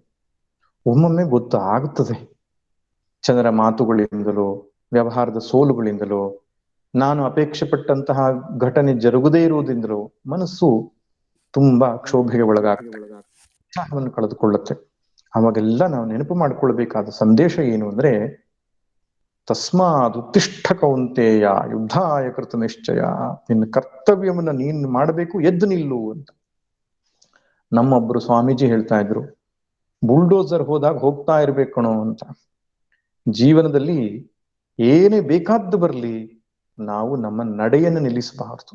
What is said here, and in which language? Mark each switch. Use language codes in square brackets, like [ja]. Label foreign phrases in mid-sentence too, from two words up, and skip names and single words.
[kn] ಒಮ್ಮೊಮ್ಮೆ ಗೊತ್ತಾಗುತ್ತದೆ, ಜನರ ಮಾತುಗಳಿಂದಲೋ ವ್ಯವಹಾರದ ಸೋಲುಗಳಿಂದಲೋ ನಾನು ಅಪೇಕ್ಷೆ ಪಟ್ಟಂತಹ ಘಟನೆ ಜರುಗದೇ ಇರುವುದರಿಂದಲೋ ಮನಸ್ಸು ತುಂಬಾ ಕ್ಷೋಭೆಗೆ ಒಳಗಾಗುತ್ತೆ, ಉತ್ಸಾಹವನ್ನು ಕಳೆದುಕೊಳ್ಳುತ್ತೆ. ಅವಾಗೆಲ್ಲ ನಾವು ನೆನಪು ಮಾಡಿಕೊಳ್ಬೇಕಾದ ಸಂದೇಶ ಏನು ಅಂದ್ರೆ, [sa] ತಸ್ಮಾದ್ ಉತ್ತಿಷ್ಠ ಕೌಂತೇಯ ಯುದ್ಧಾಯ ಕೃತ ನಿಶ್ಚಯ. [kn] ನಿನ್ನ ಕರ್ತವ್ಯವನ್ನ ನೀನು ಮಾಡಬೇಕು, ಎದ್ದು ನಿಲ್ಲು ಅಂತ. ನಮ್ಮೊಬ್ರು ಸ್ವಾಮೀಜಿ ಹೇಳ್ತಾ ಇದ್ರು, ಬುಲ್ಡೋಸರ್ ಹೋದಾಗ ಹೋಗ್ತಾ ಇರ್ಬೇಕಣೋ ಅಂತ. ಜೀವನದಲ್ಲಿ ಏನೇ ಬೇಕಾದ್ದು ಬರಲಿ, ನಾವು ನಮ್ಮ ನಡೆಯನ್ನು ನಿಲ್ಲಿಸಬಾರದು.